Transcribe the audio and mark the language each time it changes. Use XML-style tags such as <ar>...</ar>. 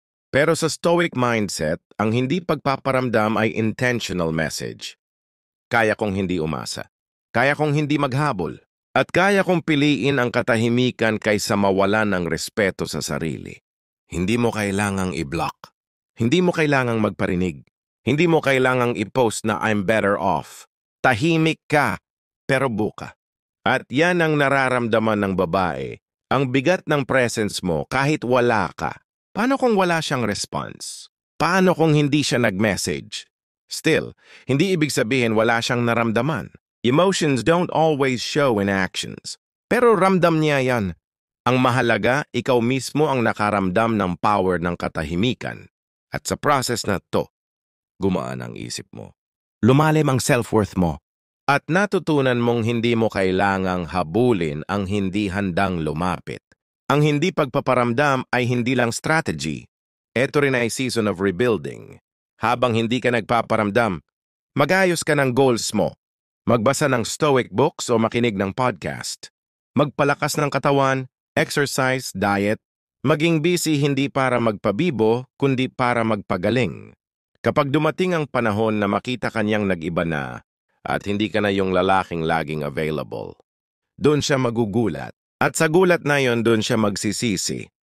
<tl>Pero sa Stoic mindset, ang hindi pagpaparamdam ay intentional message. Kaya kong hindi umasa. Kaya kong hindi maghabol. At kaya kong piliin ang katahimikan kaysa mawalan ng respeto sa sarili. Hindi mo kailangang i-block. Hindi mo kailangang magparinig. Hindi mo kailangang i-post na</tl> <en>I'm better off.</en> <tl>Tahimik ka, pero buka. At yan ang nararamdaman ng babae. Ang bigat ng presence mo kahit wala ka. Paano kung wala siyang response? Paano kung hindi siya nag-message? Still, hindi ibig sabihin wala siyang naramdaman.</tl> <en>Emotions don't always show in actions.</en> <tl>Pero ramdam niya yan. Ang mahalaga, ikaw mismo ang nakaramdam ng power ng katahimikan. At sa process na to, gumaan ang isip mo. Lumalim ang self-worth mo. At natutunan mong hindi mo kailangang habulin ang hindi handang lumapit. Ang hindi pagpaparamdam ay hindi lang strategy. Ito rin ay</tl> <en>season of rebuilding.</en> <tl>Habang hindi ka nagpaparamdam, mag-ayos ka ng goals mo. Magbasa ng Stoic books o makinig ng podcast. Magpalakas ng katawan, exercise, diet. Maging busy hindi para magpabibo, kundi para magpagaling. Kapag dumating ang panahon na makita kanyang nag-iba na, at hindi ka na yung lalaking laging available, doon siya magugulat. At sa gulat na yon, doon siya magsisisi.</tl>